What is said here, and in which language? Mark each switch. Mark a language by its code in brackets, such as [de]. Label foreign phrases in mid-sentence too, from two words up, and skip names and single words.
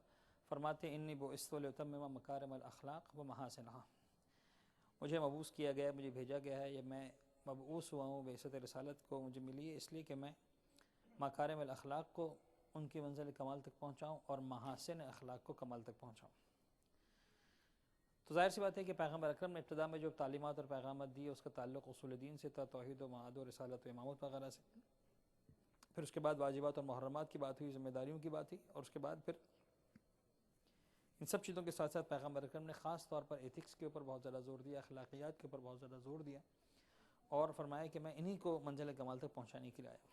[ur] فرماتے ہیں [ar] انی بعثت لاتمم مکارم الاخلاق ومحاسنها، [ur] مجھے مبعوث کیا گیا ہے، مجھے بھیجا گیا ہے، یہ میں مبعوث ہوا ہوں، بعثت رسالت کو مجھے ملی ہے اس لیے کہ میں مکارم الاخلاق کو ان کی منزل کمال تک پہنچاؤں اور محاسن اخلاق کو کمال تک پہنچاؤں. تو ظاہر سی بات ہے کہ پیغمبر اکرم نے ابتدا میں جو تعلیمات اور پیغامات دی اس کا تعلق اصول دین سے تھا، توحید و معاد و رسالت و امامت وغیرہ سے. پھر اس کے بعد واجبات اور محرمات کی بات ہوئی، ذمہ داریوں کی بات ہوئی، اور اس کے بعد پھر ان سب چیزوں کے ساتھ ساتھ پیغمبر اکرم نے خاص طور پر ایتھکس کے اوپر بہت زیادہ زور دیا، اخلاقیات کے اوپر بہت زیادہ زور دیا، اور فرمایا کہ میں انہی کو منزل کمال تک پہنچانے کے لیے آیا.